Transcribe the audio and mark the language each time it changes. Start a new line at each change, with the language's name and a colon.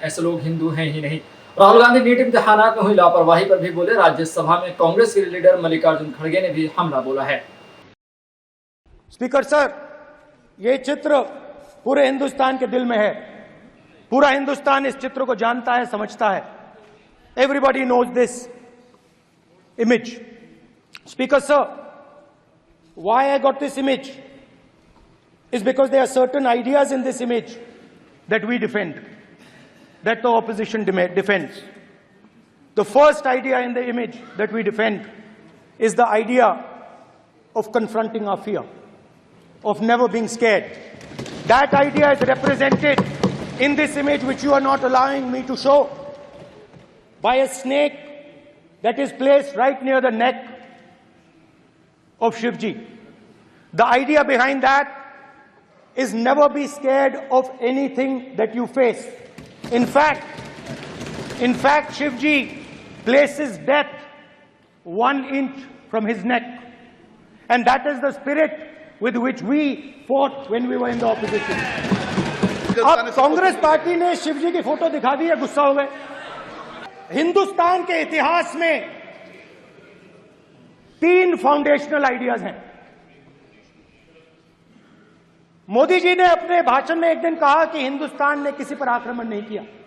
Hindi: ऐसे लोग हिंदू हैं ही नहीं। राहुल गांधी नीट इम्तिहानात में हुई लापरवाही पर भी बोले। राज्यसभा में कांग्रेस के लीडर मल्लिकार्जुन खड़गे ने भी हमला बोला है। स्पीकर सर, ये चित्र पूरे हिंदुस्तान के दिल में है। पूरा हिंदुस्तान इस चित्र को जानता है, समझता है।
English: Everybody knows this image. Speaker sir, why I got this image is because there are certain ideas in this image that we defend, that the opposition defends. The first idea in the image that we defend is the idea of confronting our fear, of never being scared. That idea is represented in this image, which you are not allowing me to show, by a snake that is placed right near the neck of Shivji. The idea behind that is never be scared of anything that you face. In fact, Shivji places death 1 inch from his neck. And that is the spirit with which we fought when we were in the opposition.
Hindi: अब Congress party ने शिवजी की photo दिखा दी है, गुस्सा हो गए। हिंदुस्तान के इतिहास में 3 फाउंडेशनल आइडियाज हैं। मोदी जी ने अपने भाषण में एक दिन कहा कि हिंदुस्तान ने किसी पर आक्रमण नहीं किया।